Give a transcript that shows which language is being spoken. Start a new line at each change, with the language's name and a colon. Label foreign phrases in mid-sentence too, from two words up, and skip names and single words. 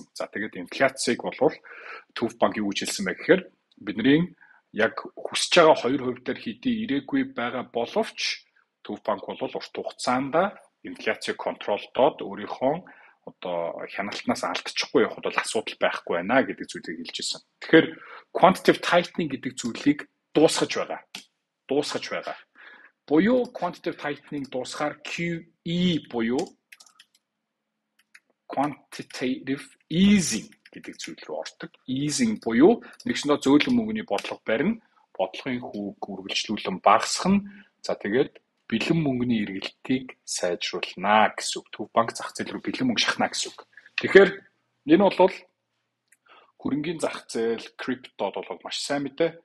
Mongolian: За тэгээд инфляцийг бол Төв банк юу гэж хэлсэн бэ гэхээр бидний яг хүсэж байгаа 2% дээр хэдий ирээгүй байгаа боловч Төв банк бол урт хугацаанд инфляцийг контролдоод өөрийнхөө одоо хяналтнаас алдчихгүй явахд бол асуудал байхгүй байна гэдэг зүйлийг хэлж ирсэн. Тэгэхээр
English: quantitative tightening
Mongolian: гэдэг зүйлийг дуусгаж байгаа. Буюу
English: quantitative tightening
Mongolian: дуусгаар QE буюу
English: quantitative easing
Mongolian: гэдэг зүйл рүү ордог. Easing буюу нэгсэндээ зөөлөн мөнгөний бодлого барина, бодлогын хүүг үргэлжлүүлэн багасгах нь. За тэгээд бэлэн мөнгөний эргэлтийг сайжруулна гэсэн үг. Төв банк зах зээл рүү бэлэн мөнгө шахна гэсэн үг. Тэгэхээр энэ бол хөрөнгийн зах зээл, криптод бол маш сайн мэдээ.